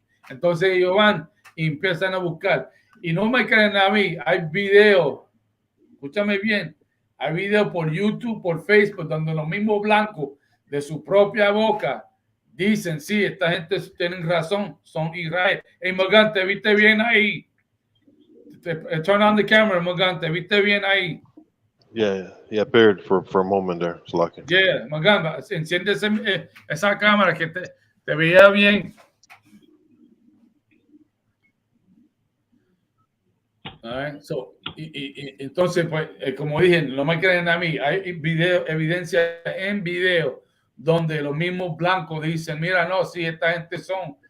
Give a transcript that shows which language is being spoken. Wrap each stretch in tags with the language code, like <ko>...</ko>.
<es>Entonces ellos van y empiezan a buscar. Y no me creen a mí, hay videos, escúchame bien, hay videos por YouTube, por Facebook, donde los mismos blancos de su propia boca dicen, sí, esta gente tiene razón, son Israel. Hey, Morgan, ¿te viste bien ahí?</es> <en>Turn on the camera,</en> <es>Morgan, ¿te viste bien ahí?</es> <en>Yeah, he appeared for a moment there. It's lucky.</en> <es>Yeah, Morgan, enciende esa cámara que te veía bien.</es> <en>Right, so,</en> <es>entonces, pues, como dije, no me creen a mí, hay evidencia en video donde los mismos blancos dicen, mira, no, si esta gente son.</es>